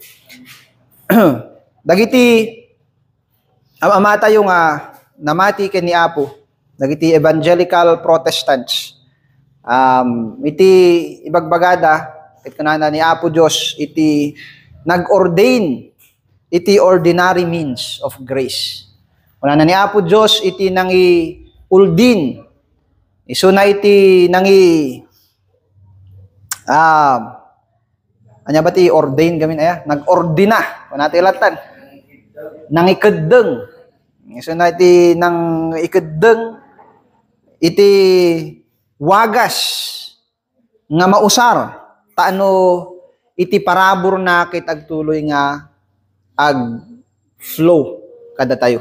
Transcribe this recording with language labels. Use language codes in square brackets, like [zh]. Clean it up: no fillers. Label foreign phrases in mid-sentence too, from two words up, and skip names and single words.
[ilo] Dagiti ama tayo nga namati ken ni Apo, dagiti [en] evangelical Protestants. [ilo] Iti ibagbagada ket kunana ni Apo Dios iti nag-ordain iti [en] ordinary means of grace. [ilo] Kunana ni Apo Dios iti nangi uldin. Isu na iti nangi anya ba ti ordain gamin aya? Nag-ordina. Kunati latan. Nang ikeddeng. Isu na iti nang ikeddeng iti wagas nga mausar taano iti parabor na kit agtuloy nga ag flow kada tayo.